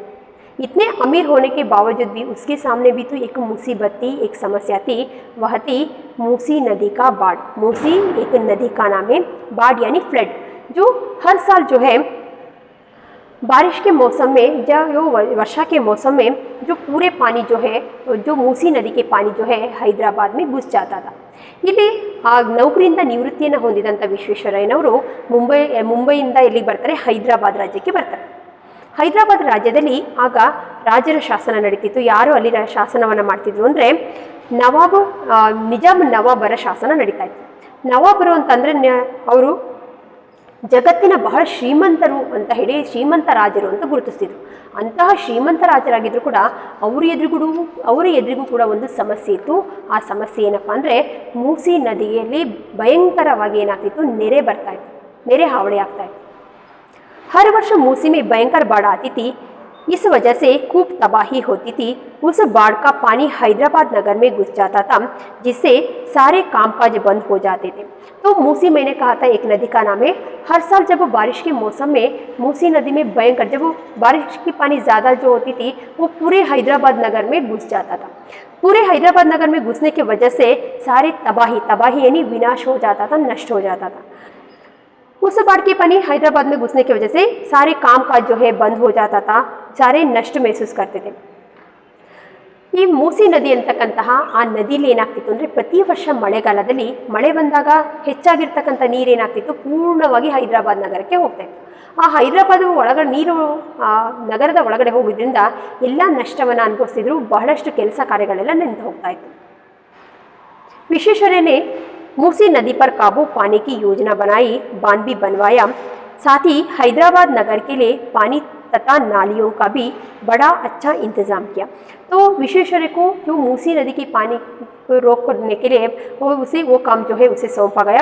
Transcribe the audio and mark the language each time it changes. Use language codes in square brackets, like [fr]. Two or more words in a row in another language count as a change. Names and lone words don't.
[hi] इतने अमीर होने के बावजूद भी उसके सामने भी तो एक मुसीबत थी, एक समस्या थी, वह थी मूसी नदी का बाढ़। मूसी एक नदी का नाम है, बाढ़ यानी फ्लड, जो हर साल जो है बारिश के मौसम में जो वर्षा के मौसम में जो पूरे पानी जो है, जो मूसी नदी के पानी जो है हैदराबाद में घुस जाता था। [kn] ಇಲ್ಲಿ ನೌಕರಿಯಿಂದ ನಿವೃತ್ತಿಯನ್ನು ಹೊಂದಿದಂಥ ವಿಶ್ವೇಶ್ವರಯ್ಯನವರು ಮುಂಬೈಯಿಂದ ಎಲ್ಲಿಗೆ ಬರ್ತಾರೆ, ಹೈದರಾಬಾದ್ ರಾಜ್ಯಕ್ಕೆ ಬರ್ತಾರೆ. ಹೈದರಾಬಾದ್ ರಾಜ್ಯದಲ್ಲಿ ಆಗ ರಾಜರ ಶಾಸನ ನಡೀತಿತ್ತು. ಯಾರು ಅಲ್ಲಿ ಶಾಸನವನ್ನು ಮಾಡ್ತಿದ್ರು ಅಂದರೆ ನಿಜಾಮ್ ನವಾಬರ ಶಾಸನ ನಡೀತಾ ಇತ್ತು. ನವಾಬರು ಅಂತಂದರೆ ಅವರು ಜಗತ್ತಿನ ಬಹಳ ಶ್ರೀಮಂತರು ಅಂತ ಹೇಳಿ ಶ್ರೀಮಂತ ರಾಜರು ಅಂತ ಗುರುತಿಸ್ತಿದ್ರು. ಅಂತಹ ಶ್ರೀಮಂತ ರಾಜರಾಗಿದ್ದರೂ ಕೂಡ ಅವರ ಎದುರಿಗೂ ಕೂಡ ಒಂದು ಸಮಸ್ಯೆ ಇತ್ತು. ಆ ಸಮಸ್ಯೆ ಏನಪ್ಪ ಅಂದರೆ ಮೂಸಿ ನದಿಯಲ್ಲಿ ಭಯಂಕರವಾಗಿ ಏನಾಗ್ತಿತ್ತು, ನೆರೆ ಹಾವಳಿ ಆಗ್ತಾ ಇತ್ತು. [hi] हर वर्ष मूसी में भयंकर बाढ़ आती थी. इस वजह से खूब तबाही होती थी. उस बाढ़ का पानी हैदराबाद नगर में घुस जाता था, जिससे सारे कामकाज बंद हो जाते थे. तो मूसी, मैंने कहा था एक नदी का नाम है. हर साल जब बारिश के मौसम में मूसी नदी में जब बारिश की पानी ज़्यादा जो होती थी वो पूरे हैदराबाद नगर में घुस जाता था. पूरे हैदराबाद नगर में घुसने की वजह से सारे तबाही यानी विनाश हो जाता था, नष्ट हो जाता था. उस बाढ़ के पानी हैदराबाद में घुसने की वजह से सारे कामकाज जो है बंद हो जाता था, सारे नष्ट महसूस करते थे. [kn] ಈ ಮೂಸಿ ನದಿ ಅಂತಕ್ಕಂತಹ ಆ ನದಿಯಲ್ಲಿ ಏನಾಗ್ತಿತ್ತು ಅಂದರೆ ಪ್ರತಿ ವರ್ಷ ಮಳೆಗಾಲದಲ್ಲಿ ಮಳೆ ಬಂದಾಗ ಹೆಚ್ಚಾಗಿರ್ತಕ್ಕಂಥ ನೀರೇನಾಗ್ತಿತ್ತು, ಪೂರ್ಣವಾಗಿ ಹೈದರಾಬಾದ್ ನಗರಕ್ಕೆ ಹೋಗ್ತಾ ಇತ್ತು. ಆ ಹೈದರಾಬಾದ್ ಒಳಗಡೆ ನೀರು ನಗರದ ಒಳಗಡೆ ಹೋಗೋದ್ರಿಂದ ಎಲ್ಲ ನಷ್ಟವನ್ನು ಅನುಭವಿಸ್ತಿದ್ರು. ಬಹಳಷ್ಟು ಕೆಲಸ ಕಾರ್ಯಗಳೆಲ್ಲ ನಿಂತು ಹೋಗ್ತಾ ಇತ್ತು. [hi] ವಿಶ್ವೇಶ್ವರಯ್ಯ ने मूसी नदी पर काबू पाने की योजना बनाई, बांध भी बनवाया. साथ ही हैदराबाद नगर के लिए पानी तथा नालियों का भी बड़ा अच्छा इंतज़ाम किया. तो विश्वेश्वरैया को जो मूसी नदी की पानी को रोक करने के लिए वो काम जो है उसे सौंपा गया.